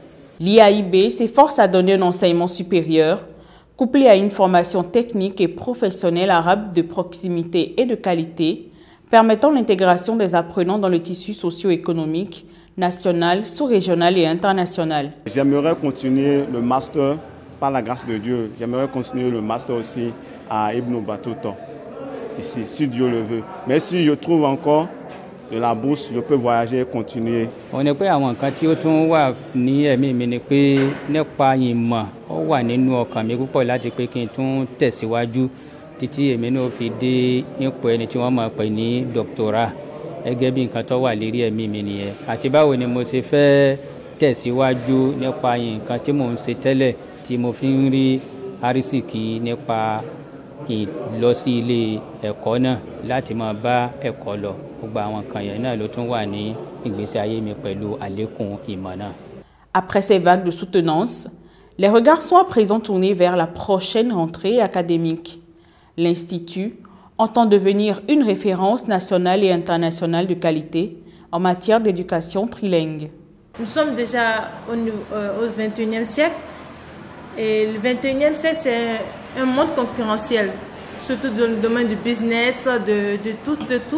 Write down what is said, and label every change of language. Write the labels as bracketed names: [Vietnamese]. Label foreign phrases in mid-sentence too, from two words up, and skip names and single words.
[French] L'IAIB s'efforce à donner un enseignement supérieur, couplé à une formation technique et professionnelle arabe de proximité et de qualité, permettant l'intégration des apprenants dans le tissu socio-économique, national, sous-régional et international. J'aimerais continuer le master, par la grâce de Dieu, j'aimerais continuer le master aussi à Ibn Battuta, ici, si Dieu le veut. Mais si je trouve encore de la bourse, je peux voyager et continuer. On est [Yoruba] pé àwọn nǹkan tí ó tún wà ní ẹ̀mí mi ni pé nípa ìmọ̀ ó wà nínú ọkàn mi púpọ̀ láti pé kí n tún tẹ̀síwájú títí èmi náà fi dé ipò ẹni tí wọ́n máa pè ní doctorat gẹ́gẹ́ bí nǹkan tó wà lérí ẹ̀mí mi nìyẹn. Àti báwo ni mo ṣe fẹ́ tẹ̀síwájú nípa nǹkan tí mò ń ṣe tẹ́lẹ̀ tí mo fi ń rí àrísìkí nípa lọ sí ilé ẹ̀kọ́ náà láti máa bá ẹ̀kọ́ lọ. Gbogbo àwọn kan yẹn náà ló tún wà ní ìgbésí ayé mi pẹ̀lú àlékún ìmọ̀ náà. [French] Après ces vagues de soutenance, les regards sont à présent tournés vers la prochaine rentrée académique. L'Institut entend devenir une référence nationale et internationale de qualité en matière d'éducation trilingue. Nous sommes déjà au XXIe siècle et le XXIe siècle c'est un monde concurrentiel, surtout dans le domaine du business, de tout.